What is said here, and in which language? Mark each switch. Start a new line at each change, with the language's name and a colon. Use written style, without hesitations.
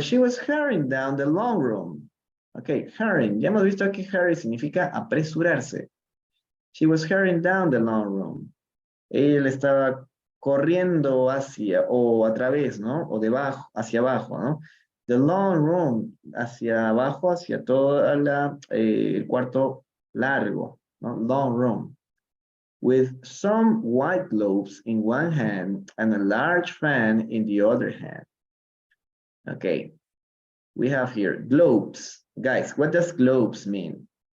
English: She was hurrying down the long room. Okay, hurrying.
Spanish: Ya hemos visto que hurry significa apresurarse.
English: She was hurrying down the long room.
Spanish: Él estaba corriendo hacia, o a través, ¿no? O debajo, hacia abajo, ¿no?
English: The long room,
Spanish: hacia abajo, hacia todo el cuarto largo, ¿no?
English: Long room. With some white globes in one hand and a large fan in the other hand. Okay, we have here globes. Guys, what does globes mean?